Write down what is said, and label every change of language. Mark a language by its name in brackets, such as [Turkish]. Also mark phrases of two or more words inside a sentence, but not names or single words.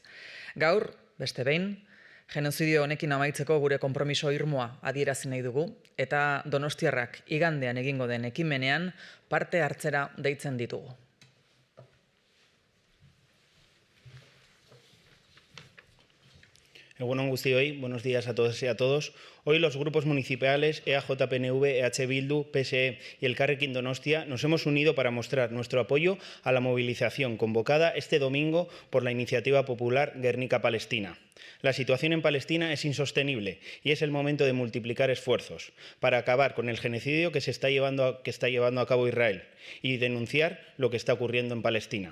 [Basque] Gaur, beste behin, genozidio honekin amaitzeko gure konpromiso irmoa adierazi nahi dugu eta donostiarrak igandean egingo den ekimenean parte hartzera deitzen ditugu. Egunon guztioi, [Spanish] buenos días a todos y a todos. Hoy los grupos municipales EAJ, PNV, EH Bildu, PSE y Elkarrekin Donostia nos hemos unido para mostrar nuestro apoyo a la movilización convocada este domingo por la iniciativa popular Gernika Palestina. La situación en Palestina es insostenible y es el momento de multiplicar esfuerzos para acabar con el genocidio que está llevando a cabo Israel y denunciar lo que está ocurriendo en Palestina.